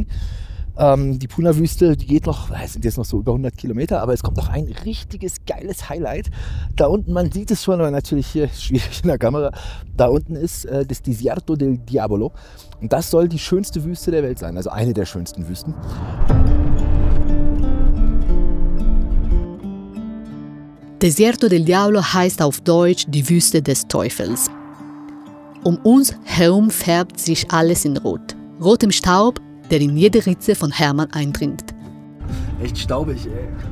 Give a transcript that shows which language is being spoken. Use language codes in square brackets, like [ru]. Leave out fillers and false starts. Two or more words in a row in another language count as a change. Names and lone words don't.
[de] Die Puna-Wüste, die geht noch, es sind jetzt noch so über 100 Kilometer, aber es kommt noch ein richtiges geiles Highlight. Da unten, man sieht es schon, aber natürlich hier schwierig in der Kamera. Da unten ist das Desierto del Diavolo. Und das soll die schönste Wüste der Welt sein, also eine der schönsten Wüsten. Desierto del Diablo heißt auf Deutsch die Wüste des Teufels. Um uns herum färbt sich alles in Rot. Rotem Staub, der in jede Ritze von Hermann eindringt. Echt staubig, ey.